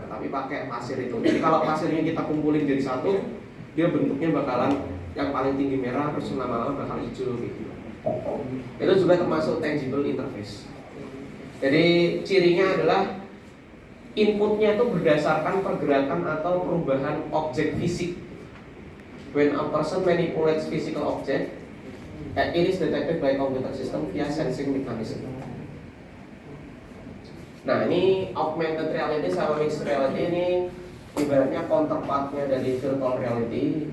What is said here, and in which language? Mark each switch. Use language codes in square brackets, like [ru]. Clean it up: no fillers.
[id] Nah, tapi pakai pasir itu. Jadi kalau pasirnya kita kumpulin jadi satu, dia bentuknya bakalan yang paling tinggi merah terus lama-lama bakal hijau gitu. Itu juga termasuk tangible interface. Jadi cirinya adalah inputnya itu berdasarkan pergerakan atau perubahan objek fisik. [en] When a person manipulates physical object, it is detected by computer system via sensing mechanism. [id] Nah, ini augmented reality sama mixed reality ini ibaratnya counterpartnya dari virtual reality.